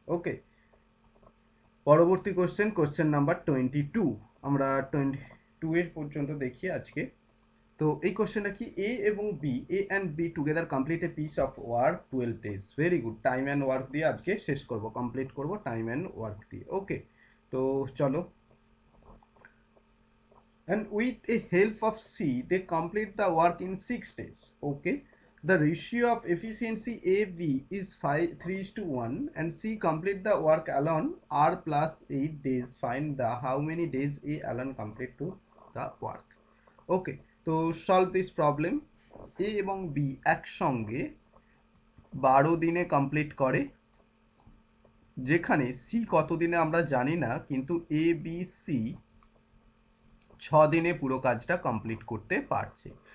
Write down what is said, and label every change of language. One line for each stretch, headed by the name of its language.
Bangla: ওকে, পরবর্তী question, question number 22। আমরা 22 এর পর্যন্ত দেখি আজকে। তো এই কোশ্চেনটা কি, এ এবং B, A and B together complete a piece of work 12 days. Very good, time and work দিয়ে আজকে শেষ করব, কমপ্লিট করব টাইম অ্যান্ড ওয়ার্ক দিয়ে। ওকে, তো চলো।
English: And with a help of C, they complete the work in 6 days. Okay, the ratio of efficiency AB is 3:1, and C complete the work alone R plus 8 days. Find the how many days A alone complete to the work. Okay, তো solve this problem.
Bangla: A এবং B একসঙ্গে 12 দিনে complete করে, যেখানে C কত দিনে আমরা জানি না, কিন্তু A B C 6 দিনে পুরো কাজটা কমপ্লিট করতে পারছে।